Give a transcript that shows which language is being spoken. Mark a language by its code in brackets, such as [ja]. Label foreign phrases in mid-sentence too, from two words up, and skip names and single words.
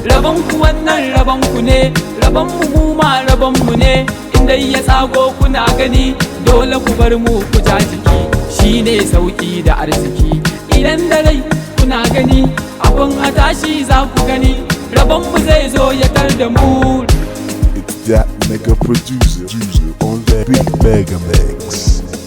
[ha] Rabanku wannan rabanku ne. Rabanmu mu ma rabanmu ne. In dai ya tsago kuna gani, dole ku bar mu ku ja jiki. Shi ne sauƙi da arziki. Idan da rai kuna gani, abin a tashi za ku gani. Rabanmu zai zo ya tar da mu. [en] It's that mega producer, producer on that big mega mix.